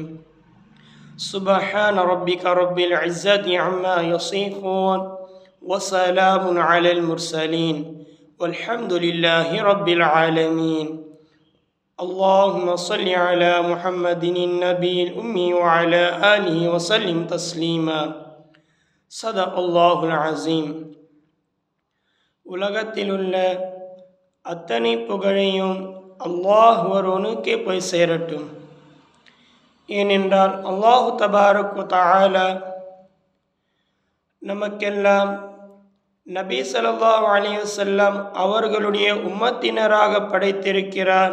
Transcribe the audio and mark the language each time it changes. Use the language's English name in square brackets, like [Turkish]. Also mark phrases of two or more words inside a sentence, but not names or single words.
[Arabic] سبحان ربك رب العزة عما يصفون وسلام على المرسلين والحمد لله رب العالمين. اللهم صل على محمد النبي الأمي وعلى آله وسلم تسليما. صدق الله العظيم. [Tamil] உலகத்திலுள்ள அத்தனை புகழையும் அல்லாஹ் ஒருவனுக்கே போய் சேரட்டும். ஏனென்றால் [Arabic] الله تبارك وتعالى [Tamil] நமக்கெல்லாம் நபி [Arabic] صلى الله عليه وسلم [Tamil] அவர்களுடைய உம்மத்தினராக படைத்திருக்கிறார்.